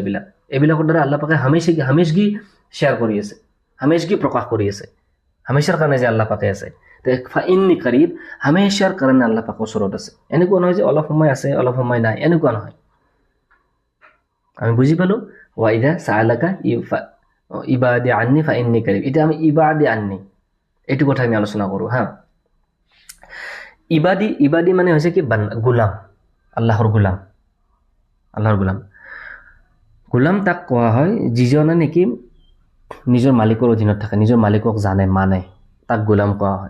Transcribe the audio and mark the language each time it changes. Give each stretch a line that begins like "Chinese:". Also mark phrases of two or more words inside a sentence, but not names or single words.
Assamese: এইবিলাকৰ দ্বাৰা আল্লাহ পাকে হামেশগি শ্বেয়াৰ কৰি আছে, হামেশগি প্ৰকাশ কৰি আছে, হামেশাৰ কাৰণে যে আল্লাহ পাকে আছে।
Arabic: فإني قريب,
Assamese: হামেশাৰ কাৰণে আল্লাহ পাক ওচৰত আছে। এনেকুৱা নহয় যে অলপ সময় আছে অলপ সময় নাই, এনেকুৱা নহয়। আমি বুজি পালো,
Arabic: وإذا سألك عبادي عني فإني قريب.
Assamese: এতিয়া আমি
Arabic: عبادي عني
Assamese: এইটো কথা আমি আলোচনা কৰো হা। ইবাদি হৈছে কি, গোলাম, আল্লাহৰ গোলাম। গোলাম তাক কোৱা হয় যিজনে নেকি নিজৰ মালিকৰ অধীনত থাকে, নিজৰ মালিকক মানে, তাক গোলাম কোৱা হয়।